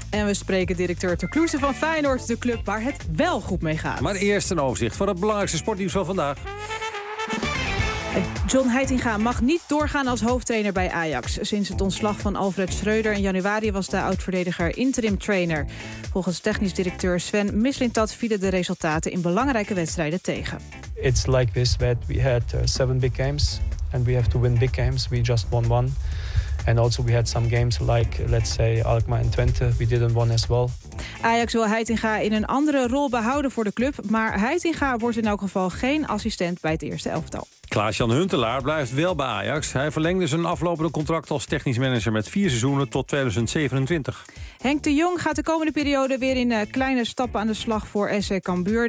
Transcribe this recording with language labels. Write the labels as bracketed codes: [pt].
[nl] En we spreken directeur Ter Kloeze van Feyenoord, de club waar het wel goed mee gaat. Maar eerst een overzicht van het belangrijkste sportnieuws van vandaag. John Heitinga mag niet doorgaan als hoofdtrainer bij Ajax. Sinds het ontslag van Alfred Schreuder in januari was de oud-verdediger interim trainer. Volgens technisch directeur Sven Mislintat vielen de resultaten in belangrijke wedstrijden tegen. [en] It's like this that we had 7 big games. and we have to win big games. We just won one. And also we had some games like, let's say, Alkmaar and Twente. We didn't win as well. [nl] Ajax wil Heitinga in een andere rol behouden voor de club. Maar Heitinga wordt in elk geval geen assistent bij het eerste elftal. Klaas-Jan Huntelaar blijft wel bij Ajax. Hij verlengde zijn aflopende contract als technisch manager met 4 seizoenen tot 2027. Henk de Jong gaat de komende periode weer in kleine stappen aan de slag voor SC Cambuur.